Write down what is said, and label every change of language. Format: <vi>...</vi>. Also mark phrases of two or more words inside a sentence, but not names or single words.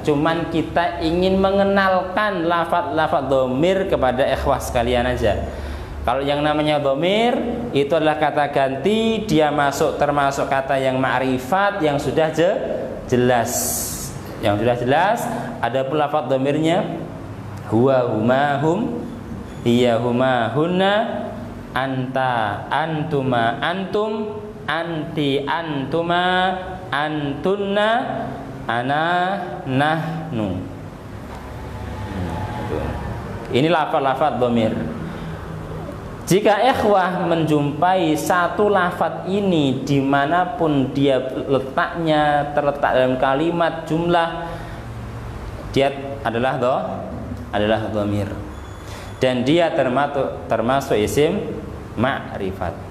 <id>Cuman kita ingin mengenalkan lafadz dhamir kepada ikhwah sekalian aja. Kalau yang namanya dhamir itu adalah kata ganti, dia termasuk kata yang ma'rifat yang sudah jelas. Yang sudah jelas. Ada pula lafadz dhamirnya</id> <ar>هو، هما، هم، هي، هما, هن، أنت، أنتما، أنتم، أنتِ، أنتما، أنتن، أنا، نحن.</ar> <id>Ini lafaz-lafaz dhamir. Jika ikhwah menjumpai satu lafaz ini dimanapun dia letaknya, terletak dalam kalimat, jumlah, dia adalah dhamir, dan dia termasuk isim ma'rifat.</id>